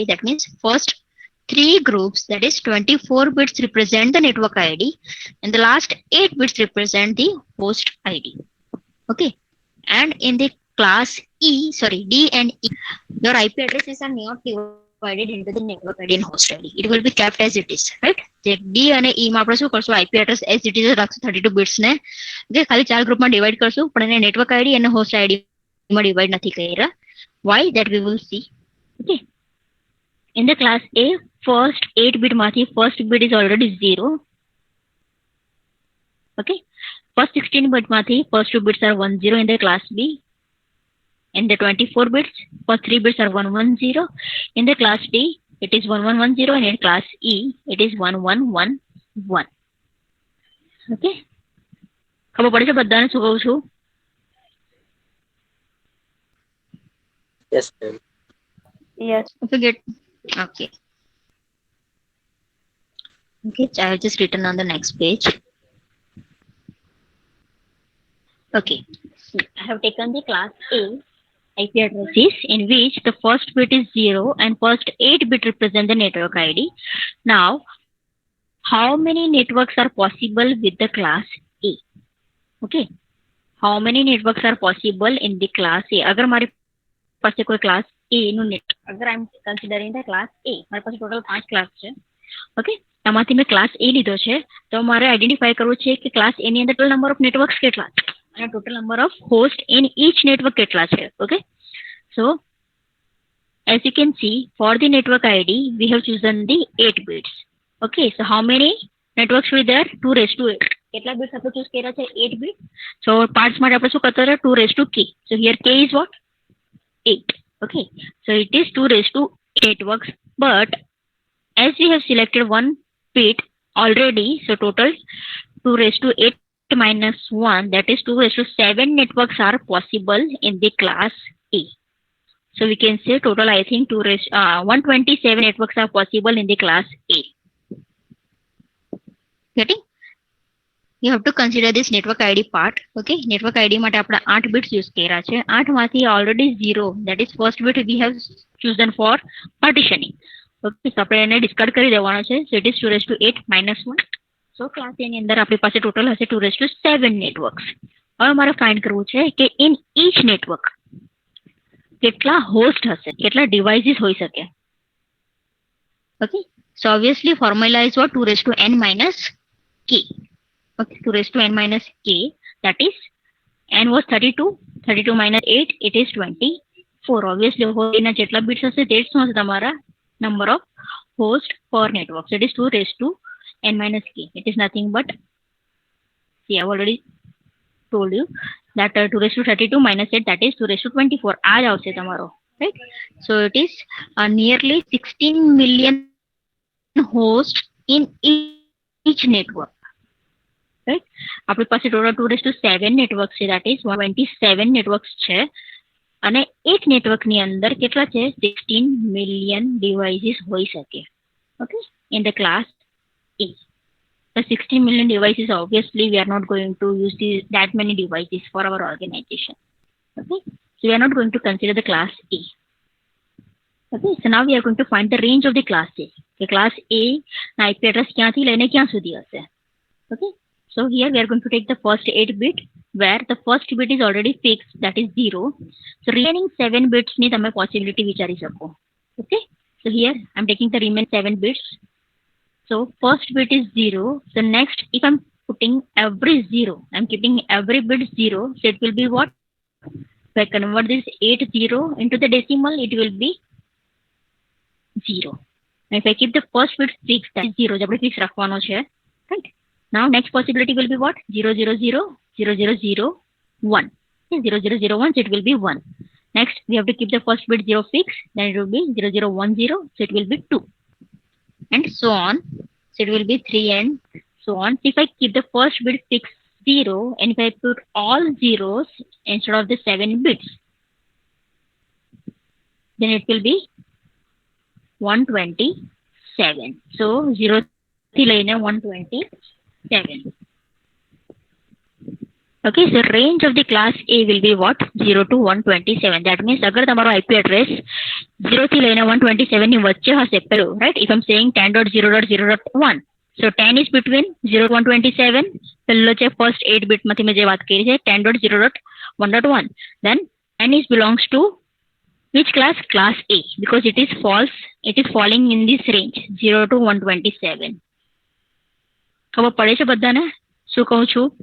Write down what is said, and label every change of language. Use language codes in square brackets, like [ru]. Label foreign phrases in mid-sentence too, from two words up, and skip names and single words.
[en] That means first 3 groups, that is 24 bits represent the network ID and the last 8 bits represent the host ID. Okay, and in the class D and E, your IP addresses are not divided into the network ID and host ID. It will be kept as it is, right? [gu] D અને E માં આપણે શું કરશું, [en] IP address as it is રાખશું 32 bits ને. [gu] ઓકે, ખાલી 4 ગ્રુપમાં ડિવાઈડ કરશું, પણ એને [en] network ID [gu] અને [en] host ID [gu] માં ડિવાઈડ નથી કર્યા. [en] Why? That we will see. Okay, In the class A, first 8 bit માંથી first bit is already 0. Okay. First 16 bit માંથી first 2 bits are 1 0 in the class B. In the 24 bits, first 3 bits are 1 1 0. In the class D, it is 1 1 1 0, and in class E, it is 1 1 1 1. [gu] Okay. ખબર પડે છે બધાને શું કહું છું? [en] Yes, ma'am. Yes. Okay. Okay. Okay, I have just written on the next page. Okay, so I have taken the class A IP addresses in which the first bit is 0 and first 8 bit represent the network ID. Now, how many networks are possible with the class A? Okay, how many networks are possible in the class A? [hi] अगर हमारे पास कोई [en] class A [hi] નું net, अगर [en] I'm considering the class A, [hi] हमारे पास total 5 class છે. [gu] Okay, એમાંથી મેં [en] class A [gu] લીધો છે, તો મારે આઈડેન્ટિફાઈ કરવું છે કે [en] class A [gu] ની અંદર [en] total number of networks [gu] કેટલા છે અને [en] total number of hosts in each network [gu] કેટલા છે. [en] Okay, so as you can see, for the network ID, we have chosen the 8 bits. Okay, so how many networks were there? 2 raised to 8. [gu] કેટલા bits આપણે choose કર્યા છે? 8 bit. [en] So parts [gu] માટે આપણે શું કરતા રહ્યા? [en] 2 raised to k. So here k is what? 8. Okay, so it is 2 raised to 8 networks, but as we have selected one bit already, so total 2 raised to 8 minus 1, that is 2 raised to 7 networks are possible in the class A. So we can say total, I think 127 networks are possible in the class A. Getting? You have to consider this network ID part. [gu] Okay, [en] network ID [gu] માટે આપણે [en] 8 bits use [gu] કર્યા છે. [en] 8 માંથી already 0, that is first bit we have chosen for partitioning. Okay, so [gu] આપણે એને discard કરી દેવાનો છે. [en] So it is 2 raised to 8 minus 1. So class A [gu] ની અંદર આપણી પાસે total હશે [en] 2 raised to 7 networks. [gu] હવે મારે find કરવું છે કે [en] in each network [gu] કેટલા host હશે, કેટલા devices હોઈ શકે. [en] Okay, so obviously formula is what? 2 raised to n minus k. Okay, 2 raised to n minus k, that is n was 32, 32 minus 8, it is 24. [gu] Obviously હોસ્ટના જેટલા bits હશે તે શું હશે તમારા [en] number of host per network. So it is 2 raised to n minus k. It is nothing but, see, I have already told you that 2 raised to 32 minus 8, that is 2 raised to 24. [gu] આ જ આવશે તમારો, [en] right? So it is nearly 16 million hosts in each network. Right? [gu] આપણી પાસે [en] total 2 raised to 7 networks [gu] છે, [en] that is 127 networks [gu] છે, અને એક network ની અંદર કેટલા છે? [en] 16 million devices [gu] હોઈ શકે. [en] Okay, in the class A. The 16 million devices, obviously we are not going to use that many devices for our organization. Okay, so we are not going to consider the class A. Okay, so now we are going to find the range of the class A. The class A [gu] na [en] IP address [gu] ક્યાંથી લઈને ક્યાં સુધી હશે. [en] Okay, so here we are going to take the first 8 bit, where the first bit is already fixed, that is 0. So remaining 7 bits [gu] ni તમે possibility વિચારી શકો. [en] Okay, so here I'm taking the remaining 7 bits. So first bit is 0. So next, if I'm putting every 0, I'm keeping every bit 0, so it will be what? If I convert this 80 into the decimal, it will be 0. And if I keep the first bit fixed, that is 0, [gu] આપણે fix રાખવાનો છે, [en] right? Now next possibility will be what? 0 0 0 0 0 0 1. Okay, 0 0 0 1, so it will be 1. Next, we have to keep the first bit 0 fixed, then it will be 0 0 1 0, so it will be 2. And so on. So it will be 3 and so on. So if I keep the first bit fixed 0, and if I put all zeros instead of the 7 bits, then it will be 127. [gu] So 0 થી લઈને 127. [en] Okay, so range of the class A will be what? 0 to 127. That means [gu] अगर તમારો [en] IP address [gu] 0 થી લઈને 127 ની વચ્ચે હશે પેલું, [en] right? If I'm saying 10.0.0.1, so 10 is between 0 to 127. [gu] પેલો છે [en] first 8 bit [gu] માંથી મેં જે વાત કરી છે 10.0.1.1. [en] Then 10 is belongs to which class? Class A, because it is false. It is falling in this range 0 to 127. [gu] ખબર પડે છે બધાને શું કહું છું?